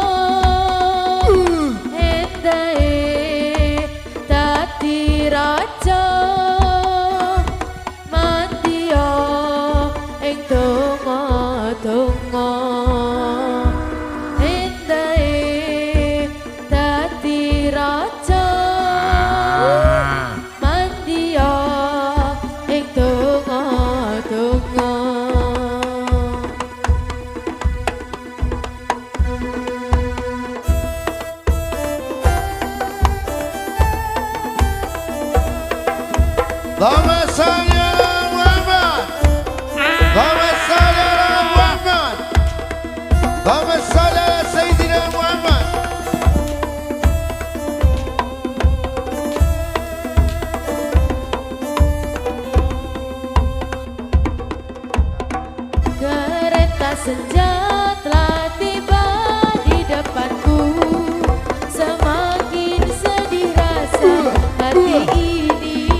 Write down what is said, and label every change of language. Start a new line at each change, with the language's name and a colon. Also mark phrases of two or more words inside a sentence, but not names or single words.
Javanese: endahe dadi raja mandiya ing donga-donga endahe dadi raja mandiya ing donga-donga
Arabic: اللهم صل على محمد. اللهم صل على محمد. اللهم صل على سيدنا محمد.
Indonesian: Kereta senja telah tiba di depanku. Semakin sedih rasa hati ini.